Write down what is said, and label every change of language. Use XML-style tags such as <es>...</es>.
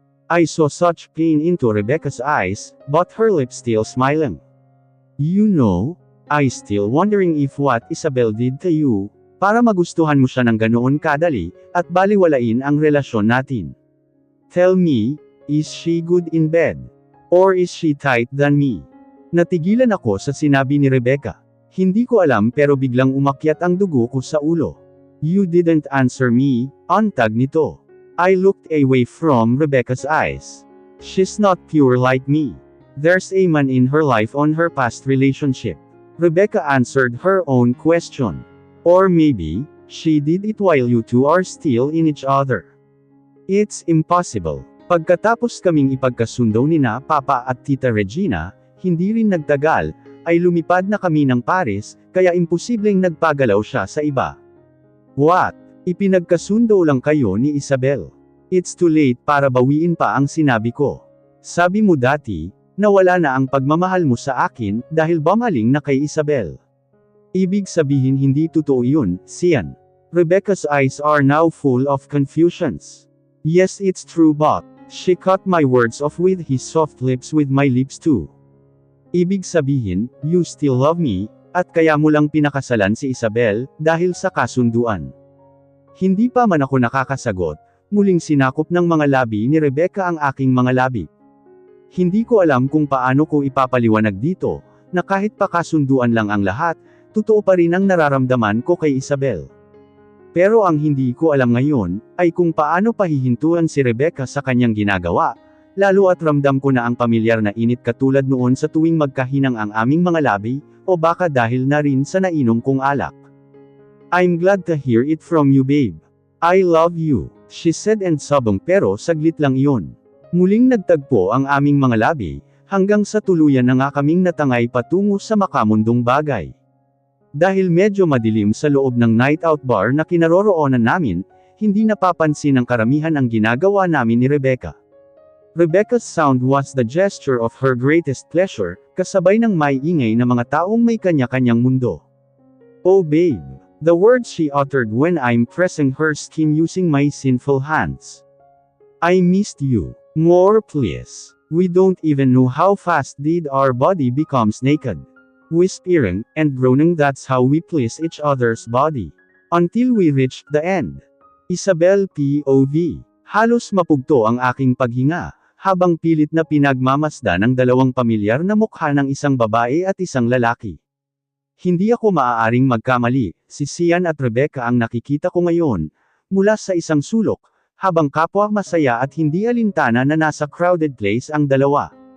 <en>I saw such pain into Rebecca's eyes, but her lips still smiling. You know, I still wondering if what Isabel did to you,</en> <tl>para magustuhan mo siya ng ganoon kadali, at baliwalain ang relasyon natin.</tl> <en>Tell me, is she good in bed? Or is she tight than me?</en> <tl>Natigilan ako sa sinabi ni Rebecca. Hindi ko alam pero biglang umakyat ang dugo ko sa ulo.</tl> <en>You didn't answer me,</en> <tl>antag nito.</tl> <en>I looked away from Rebecca's eyes. She's not pure like me. There's a man in her life on her past relationship. Rebecca answered her own question. Or maybe, she did it while you two are still in each other. It's impossible.</en> <tl>Pagkatapos kaming ipagkasundo nina Papa at Tita Regina, hindi rin nagtagal, ay lumipad na kami ng Paris, kaya imposibleng nagpagalaw siya sa iba.</tl> <en>What?</en> <tl>Ipinagkasundo lang kayo ni Isabel?</tl> <en>It's too late</en> <tl>para bawiin pa ang sinabi ko. Sabi mo dati, nawala na ang pagmamahal mo sa akin, dahil bumaling na kay Isabel. Ibig sabihin hindi totoo yun, Sian.</tl> <en>Rebecca's eyes are now full of confusions. Yes, it's true but, she cut my words off with his soft lips with my lips too.</en> <tl>Ibig sabihin,</tl> <en>you still love me,</en> <tl>at kaya mo lang pinakasalan si Isabel, dahil sa kasunduan. Hindi pa man ako nakakasagot, muling sinakop ng mga labi ni Rebecca ang aking mga labi. Hindi ko alam kung paano ko ipapaliwanag dito, na kahit pa kasunduan lang ang lahat, totoo pa rin ang nararamdaman ko kay Isabel. Pero ang hindi ko alam ngayon, ay kung paano pahihintuan si Rebecca sa kanyang ginagawa, lalo at ramdam ko na ang pamilyar na init katulad noon sa tuwing magkahinang ang aming mga labi, o baka dahil na rin sa nainom kong alak.</tl> <en>I'm glad to hear it from you, babe. I love you, she said and</en> <tl>sabong pero saglit lang iyon. Muling nagtagpo ang aming mga labi, hanggang sa tuluyan na nga kaming natangay patungo sa makamundong bagay. Dahil medyo madilim sa loob ng night out bar na kinaroroonan namin, hindi napapansin ng karamihan ang ginagawa namin ni Rebecca.</tl> <en>Rebecca's sound was the gesture of her greatest pleasure,</en> <tl>kasabay ng may ingay na mga taong may kanya-kanyang mundo.</tl> <en>"Oh babe," the words she uttered when I'm pressing her skin using my sinful hands. "I missed you. More please." We don't even know how fast did our body becomes naked. Whispering, and groaning, that's how we please each other's body. Until we reached the end. Isabel POV.</en> <tl>Halos mapugto ang aking paghinga, habang pilit na pinagmamasda ng dalawang pamilyar na mukha ng isang babae at isang lalaki. Hindi ako maaaring magkamali, si Sian at Rebecca ang nakikita ko ngayon, mula sa isang sulok, habang kapwa masaya at hindi alintana na nasa</tl> <en>crowded place</en> <tl>ang dalawa.</tl>